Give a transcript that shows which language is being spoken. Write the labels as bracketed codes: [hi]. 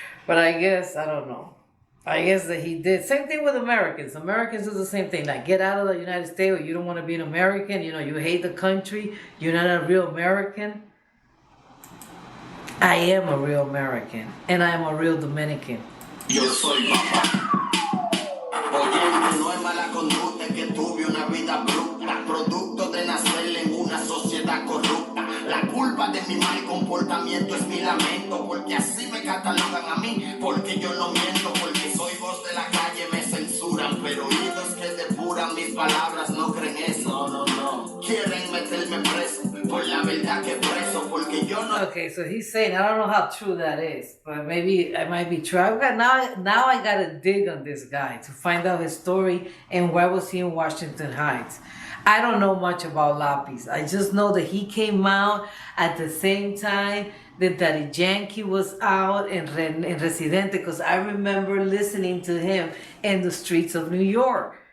[en] But I guess, I don't know. I guess that he did. Same thing with Americans. Americans do the same thing. Like, get out of the United States, or you don't want to be an American. You know, you hate the country. You're not a real American. I am a real American, and I am a real Dominican. [es] Yo soy papá. Oye, no es mala conducta, es que tuve una vida abrupta, producto de nacer en una sociedad corrupta. La culpa de mi mal comportamiento es mi lamento, porque así me catalogan a mí, porque yo no miento, porque soy voz de la calle, me censuran, pero oídos que depuran mis palabras no creen eso, no. Quieren meterme preso, por la verdad que preso, porque yo no... [en] Okay, so he's saying, I don't know how true that is, but maybe it might be true. Now I gotta dig on this guy to find out his story and why was he in Washington Heights. I don't know much about Lapiz. I just know that he came out at the same time that Daddy Yankee was out in Residente, because I remember listening to him in the streets of New York.